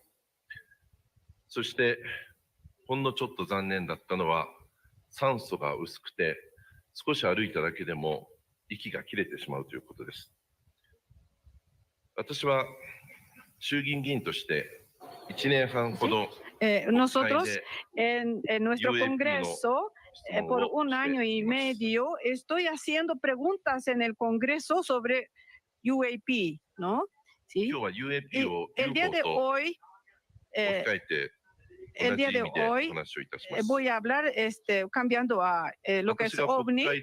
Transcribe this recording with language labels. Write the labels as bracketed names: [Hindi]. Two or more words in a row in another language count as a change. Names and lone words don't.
[Japanese] そしてほんのちょっと残念だったのは酸素が薄くて少し歩いただけでも息が切れてしまうということです。私は衆議院議員として1年半ほど [Spanish] Nosotros en nuestro Congreso, por un año y medio, estoy haciendo preguntas en el Congreso sobre UAP, ¿no? ¿Sí? El día de hoy, voy a hablar cambiando a lo que es OVNI.